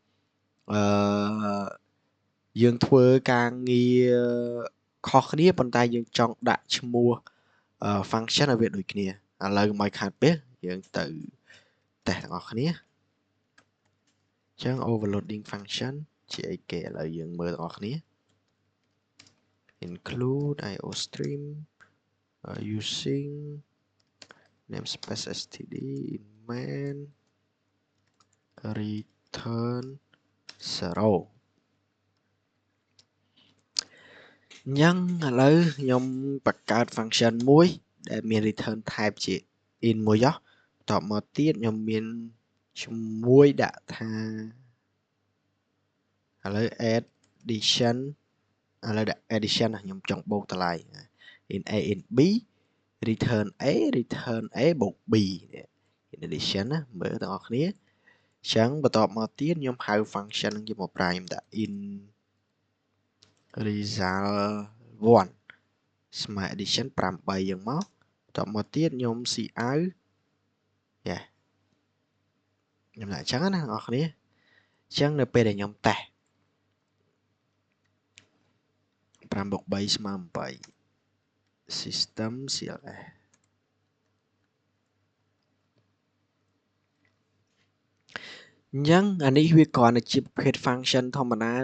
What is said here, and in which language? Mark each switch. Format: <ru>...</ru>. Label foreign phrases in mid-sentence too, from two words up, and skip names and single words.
<km>យើងធ្វើការងារខុសគ្នាប៉ុន្តែយើងចង់ដាក់ឈ្មោះ function ឲ្យវាដូចគ្នាឥឡូវមកខាត់ពេលយើងទៅតេស្តទាំងអស់គ្នាអញ្ចឹង</km> <en>overloading function</en> <km>ជាអីគេឥឡូវយើងមើលទាំងអស់គ្នា</km> <en>include iostream using namespace std in main return 0</en> <km>អញ្ចឹងឥឡូវខ្ញុំបង្កើត function មួយដែលមាន</km> <en>return type</en> <km>ជា in មួយចុះបន្ទាប់មកទៀតខ្ញុំមានជាមួយដាក់ថា ឥឡូវ addition ឥឡូវដាក់ addition ខ្ញុំចង់បូកតម្លៃ</km> <en>in a in b return a</en> <km>បូក</km> <en>b in addition</en> <km>ណាមើលទាំងអស់គ្នាអញ្ចឹងបន្ទាប់មកទៀតខ្ញុំហៅ function នឹងយកមកប្រើខ្ញុំដាក់</km> <en>in result 1</en> <km>ស្មើ addition 8យ៉ាងមកបន្ទាប់មកទៀតខ្ញុំ cout ខ្ញុំដាក់អញ្ចឹងណាបងប្អូនគ្នាអញ្ចឹងនៅពេលដែលខ្ញុំតេស្ត5 + 3 ស្មើ8</km> <en>system cls</en> <km>អញ្ចឹងអានេះវាគ្រាន់តែជាប្រភេទ function ធម្មតាបង</km>